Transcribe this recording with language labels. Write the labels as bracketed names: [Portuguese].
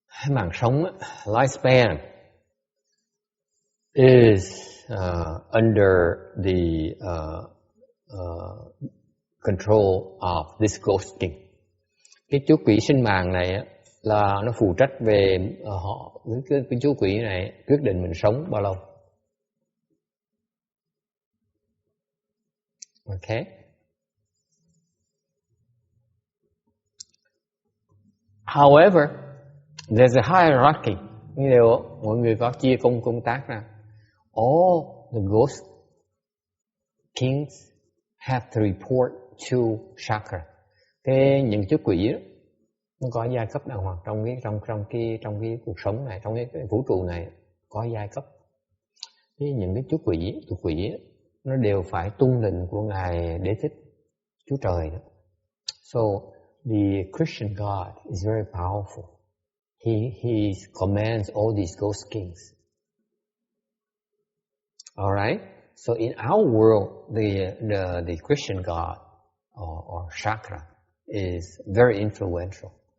[English] Mạng sống, lifespan, is under the control of this ghost king. [Vietnamese] Cái chú quỷ sinh mạng này là nó phụ trách về họ. Cái chú quỷ này quyết định mình sống bao lâu. [English] Okay. However, there's a hierarchy. [Vietnamese] Như điều mọi người có chia công tác ra. [English] All the ghost kings have to report to Chakra. [Vietnamese] Những chú quỷ đó, nó có giai cấp đàng hoàng trong cái cuộc sống này, trong cái vũ trụ này có giai cấp. Những cái chú quỷ nó đều phải tuân lệnh của ngài Đế Thích, Chúa Trời đó. [English] So the Christian God is very powerful. He commands all these ghost kings. All right. So in our world, the Christian God or Chakra is very influential.